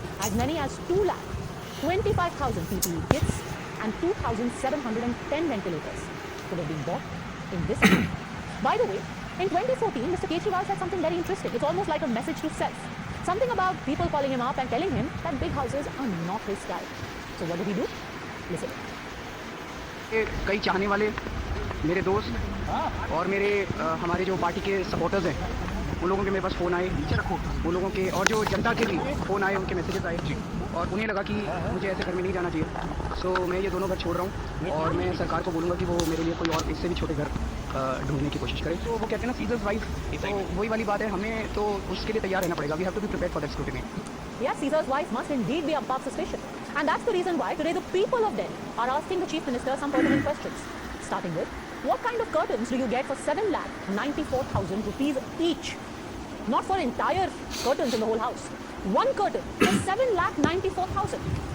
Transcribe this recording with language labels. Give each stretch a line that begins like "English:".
English: As many as 2,25,000 PPE kits and 2,710 ventilators could have been bought in this amount. By the way, in 2014, Mr. Kejriwal said something very interesting. It's almost like a message to self. Something about people calling him up and telling him that big houses are not his style. So what did he do? Listen.
Hindi: कई चाहने वाले मेरे दोस्त और मेरे हमारे जो party के सपोर्टर्स हैं उन लोगों के मेरे पास फ़ोन आए, उन लोगों के और जो जनता के भी फ़ोन आए, उनके मैसेजेस आए और उन्हें लगा कि मुझे ऐसे घर में नहीं जाना चाहिए। सो मैं ये दोनों घर छोड़ रहा हूँ और मैं सरकार को बोलूँगा कि वो मेरे लिए कोई और इससे भी छोटे घर ढूंढने की कोशिश करे। तो वो कहते हैं ना सीजर्स वाइज, तो वही वाली बात है, हमें तो उसके लिए तैयार रहना पड़ेगा।
English: We have to be prepared for that scrutiny. Yes, Caesar's wife must indeed be above suspicion. And that's the reason why today the people of Delhi are asking the Chief Minister some pertinent questions. Starting with, what kind of curtains do you get for 7,94,000 rupees each? Not for entire curtains in the whole house. One curtain for 7,94,000.